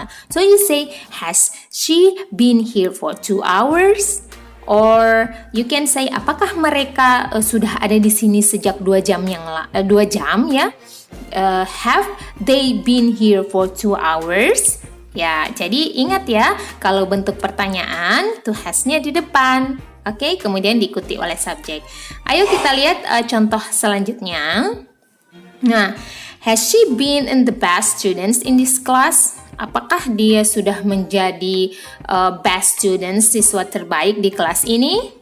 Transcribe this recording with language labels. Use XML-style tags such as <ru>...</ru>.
<en>So you say has she been here for 2 hours? Or you can say</en> <id>apakah mereka sudah ada di sini sejak 2 jam ya?</id> <en>Have they been here for 2 hours?</en> <id>Ya, jadi ingat ya, kalau bentuk pertanyaan, to has-nya di depan. Oke, kemudian diikuti oleh subjek. Ayo kita lihat contoh selanjutnya.</id> <en>Nah, has she been in the best students in this class?</en> <id>Apakah dia sudah menjadi best student, siswa terbaik di kelas ini?</id>